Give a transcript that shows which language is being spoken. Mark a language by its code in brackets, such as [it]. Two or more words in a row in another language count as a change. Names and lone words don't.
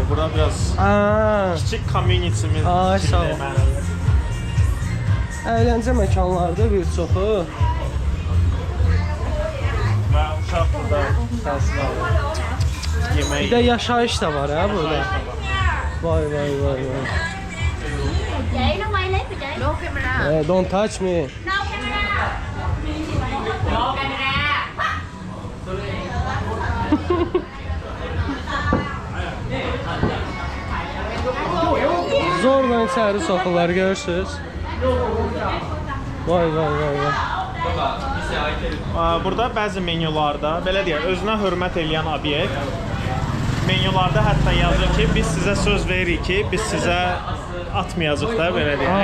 [az] Burada biraz kiçik community-miz. Ay, sağ ol. Əyləncə məkanlardır bir çoxu. Və uşaq burada təhsil alır. Yemək. Bir də yaşayış da var ha burada. Vay. [vi] Chị nó quay clip rồi chị. [en] No camera. Don't touch me. No camera. No camera. [az] Zorla içəri soxurlar, görürsünüz. Vay. Burada bəzi menyularda, belə deyək, özünə hörmət eləyən obyekt menyularda hətta yazır ki, biz sizə söz veririk ki, biz sizə atmayacaq da, belə deyək.